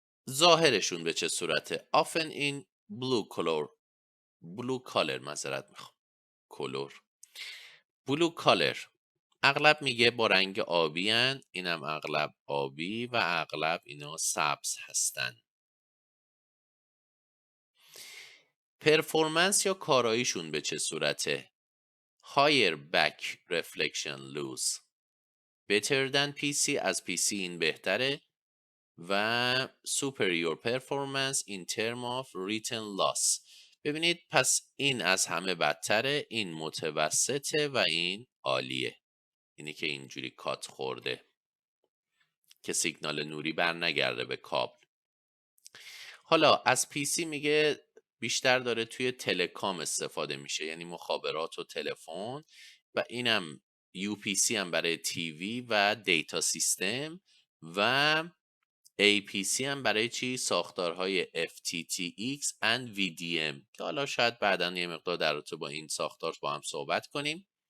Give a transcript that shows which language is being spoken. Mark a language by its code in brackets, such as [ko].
[fa] ظاهرشون به چه صورته؟ [en] often in blue color [fa] معذرت میخوام [en] blue color [fa] اغلب میگه با رنگ آبی هن. اینم اغلب آبی و اغلب اینا سبز هستن. پرفورمنس یا کاراییشون به چه صورته؟ [en] higher back reflection loss better than PC، [fa] از PC این بهتره، [en] و superior performance in term of written loss. [fa] ببینید پس این از همه بدتره، این متوسطه و این عالیه. اینی که اینجوری کات خورده که سیگنال نوری بر نگرده به کابل. حالا از PC میگه بیشتر داره توی تلکام استفاده میشه، یعنی مخابرات و تلفن، و اینم UPC هم برای تیوی و دیتا سیستم، و APC هم برای چی؟ ساختارهای FTTX and VDM که حالا شاید بعداً یه مقدار در رابطه با این ساختار با هم صحبت کنیم.